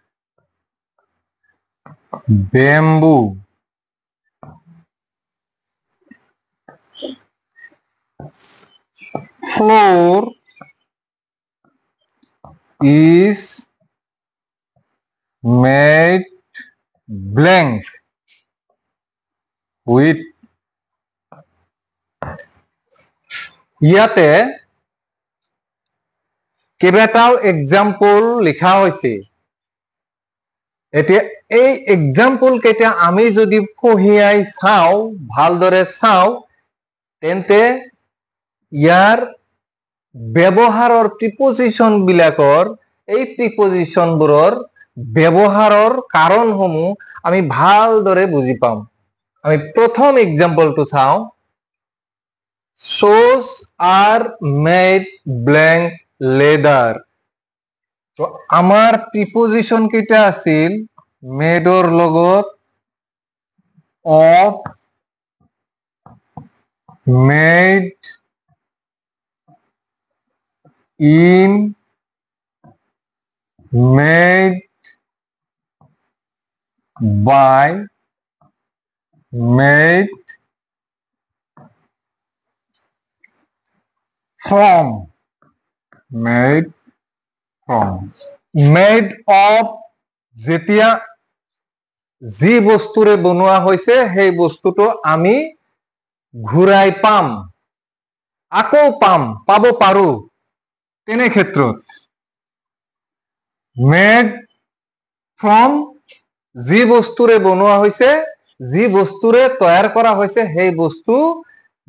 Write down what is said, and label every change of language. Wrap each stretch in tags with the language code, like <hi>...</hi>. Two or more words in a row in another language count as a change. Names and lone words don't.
<en>bamboo 4 is made blank with</en> <as>ইয়াতে কেইবাটাও এক্সাম্পল লিখা হৈছে এতিয়া এই এক্সাম্পল কেইটা আমি যদি পঢ়িয়াই চাও ভালদৰে চাও তেন্তে ইয়াৰ ব্যৱহাৰৰ প্ৰিপজিশন বিলাকৰ এই প্ৰিপজিশনবোৰৰ ব্যৱহাৰৰ কাৰণসমূহ আমি ভালদৰে বুজি পাম আমি প্ৰথম এক্সাম্পলটো চাও</as> <en>shoes are made blank leather</en> <as>তো আমাৰ প্ৰিপজিশন কেইটা আছিল মেডৰ লগত of</as> <en>made in made by made from made from made of</en> <as>যেতিয়া যি বস্তুৰে বনোৱা হৈছে সেই বস্তুটো আমি ঘূৰাই পাম আকৌ পাব পাৰো তেনে ক্ষেত্ৰত</as> <en>made from</en> <as>যি বস্তুৰে বনোৱা হৈছে যি বস্তুৰে তৈয়াৰ কৰা হৈছে সেই বস্তু</as>